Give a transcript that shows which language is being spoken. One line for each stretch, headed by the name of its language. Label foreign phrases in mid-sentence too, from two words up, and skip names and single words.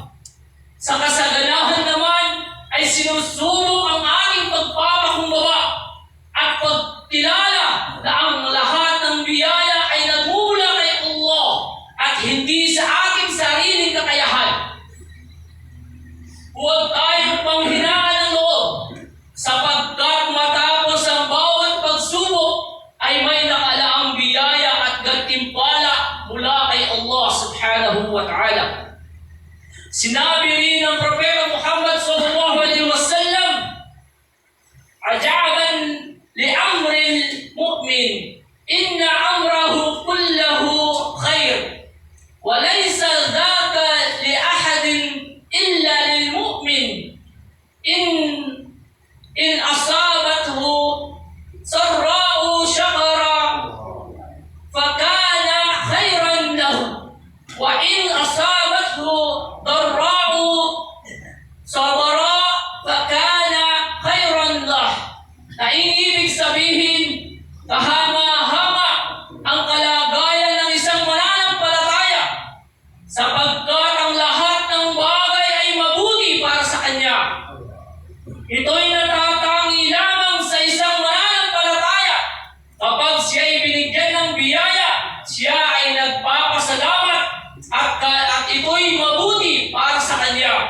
Filipino: Sa kasaganahan naman ay sinusubok ang ating pagpapakumbaba at pagkilala na ang lahat ng biyaya ay nagmumula kay Allah at hindi sa ating sariling kakayahan. Huwag tayong panghinaan ng loob sapagkat matapos ang bawat pagsubok ay may nakalaang biyaya at gantimpala mula kay Allah
Arabic: سبحانه وتعالى.
Filipino: Sinabi rin ng Propeta Muhammad
Arabic: صلى الله عليه وسلم عجبا لأمر المؤمن إن أمره كله خير وليس ذاك لأحد إلا للمؤمن. إن أصابته سراء شكر فكان خيرا له وإن أصابته ضراء صبر فكان خيرا له."
Filipino: Na ibig sabihin, kahanga-hanga ang kalagayan ng isang mananampalataya sapagkat ang lahat ng bagay ay mabuti para sa kanya. Ito'y natatangi lamang sa isang mananampalataya kapag siya ay binigyan ng biyaya, siya ay nagpapasalamat at ito'y mabuti para sa kanya.